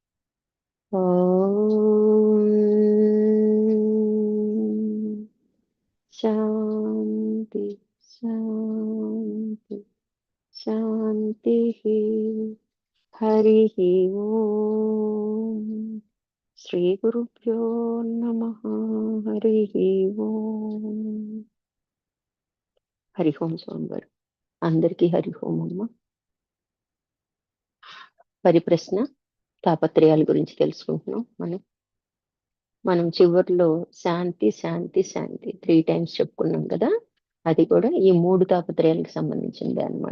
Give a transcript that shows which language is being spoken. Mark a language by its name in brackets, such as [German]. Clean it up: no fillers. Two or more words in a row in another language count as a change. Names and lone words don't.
[Sanskrit] शांति शांति शांतिः। हरिः ओम। श्री गुरुभ्यो नमः। हरिः ओम। हरि ओम [Telugu] స్వామివారు అందరికీ [Sanskrit] హరి ఓం [Telugu] అమ్మ. పరిప్రశ్న తాపత్రయాల గురించి తెలుసుకుంటున్నాం. మనం చివర్లో [Sanskrit] శాంతి శాంతి శాంతి [Telugu] 3 టైమ్స్ చెప్పుకున్నాం కదా. అది కూడా ఈ 3 తాపత్రయాలకు సంబంధించింది అన్నమాట.